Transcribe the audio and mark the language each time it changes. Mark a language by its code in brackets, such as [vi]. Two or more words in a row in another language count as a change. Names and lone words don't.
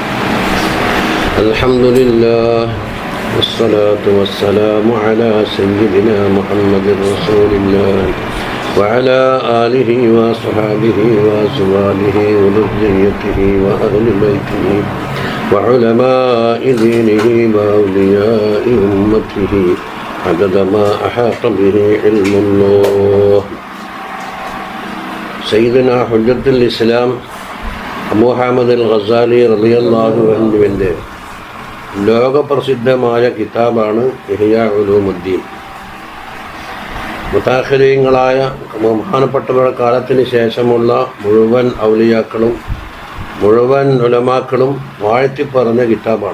[ar] الحمد لله والصلاة والسلام على سيدنا محمد رسول الله وعلى آله وصحبه وأزواجه وذريته وأهل بيته وعلماء دينه وأولياء أمته عدد ما أحاط به علم الله. [ml] സയ്യിദുന ഹുജ്ജത്തുൽ ഇസ്ലാം അബൂ ഹാമിദ് അൽ ഗസാലി [ar] رضي الله عنه [ml] ലോകപ്രസിദ്ധമായ കിതാബാണ് ഇഹ്യാ ഉലൂമുദ്ദീൻ. മുതാഖിരീങ്ങളായ ബഹുമാനപ്പെട്ടവരുടെ കാലത്തിന് ശേഷമുള്ള മുഴുവൻ ഔലിയാക്കളും മുഴുവൻ ഉലമാക്കളും വാഴ്ത്തിപ്പറഞ്ഞ കിതാബാണ്.